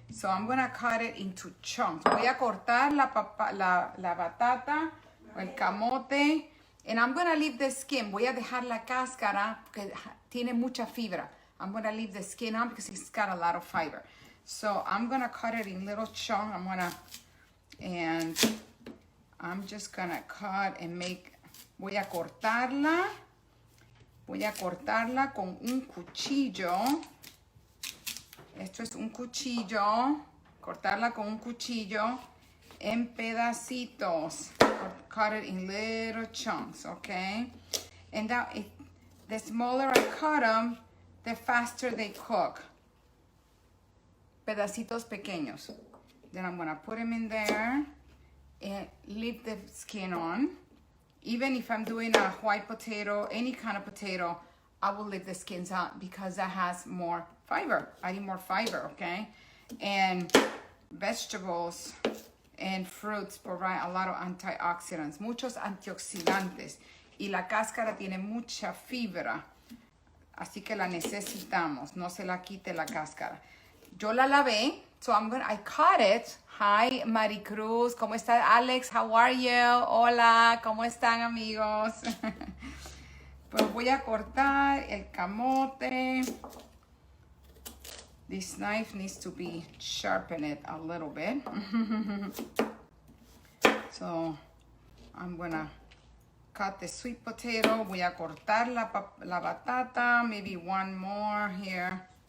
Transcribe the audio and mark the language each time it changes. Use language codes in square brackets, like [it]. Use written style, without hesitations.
[en] So I'm going to cut it into chunks. [es] Voy a cortar la batata o el camote. [en] And I'm going to leave the skin. [es] Voy a dejar la cáscara porque tiene mucha fibra. [en] I'm going to leave the skin on because it's got a lot of fiber. So I'm going to cut it in little chunks. And I'm just going to cut and make. [es] Voy a cortarla con un cuchillo. Esto es un cuchillo. Cortarla con un cuchillo. en pedacitos. [en] Cut it in little chunks, okay? And now, the smaller I cut them, the faster they cook. [es] Pedacitos pequeños. [en] Then I'm gonna put them in there and leave the skin on. Even if I'm doing a white potato, any kind of potato, I will leave the skins out because that has more fiber. I need more fiber, okay? And vegetables and fruits provide a lot of antioxidants, [es] muchos antioxidantes. Y la cáscara tiene mucha fibra, así que la necesitamos. No se la quite la cáscara. Yo la lavé, [en] so I cut it. Hi, [es] Maricruz, ¿cómo está? Alex, [en] how are you? [es] Hola, ¿cómo están, amigos? Pues voy a cortar el camote. [en] This knife needs to be sharpened a little bit. So, I'm gonna cut the sweet potato. [es] Voy a cortar la batata, [en] maybe one more here.